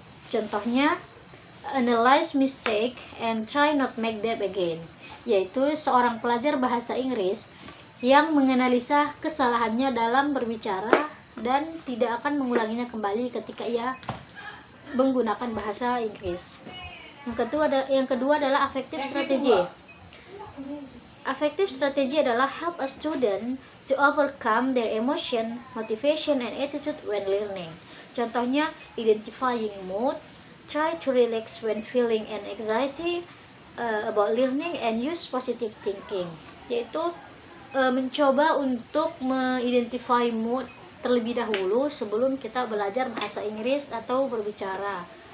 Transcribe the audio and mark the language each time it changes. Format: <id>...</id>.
<id>Contohnya,</id> <en>analyze mistake and try not make them again,</en> <id>yaitu seorang pelajar bahasa Inggris yang menganalisa kesalahannya dalam berbicara dan tidak akan mengulanginya kembali ketika ia menggunakan bahasa Inggris. Yang kedua adalah affective strategy. Affective strategy adalah</id> <en>help a student to overcome their emotion, motivation, and attitude when learning.</en> <id>Contohnya,</id> <en>identifying mood, try to relax when feeling an anxiety about learning, and use positive thinking.</en> <id>Yaitu mencoba untuk mengidentify mood terlebih dahulu sebelum kita belajar bahasa Inggris atau berbicara.</id>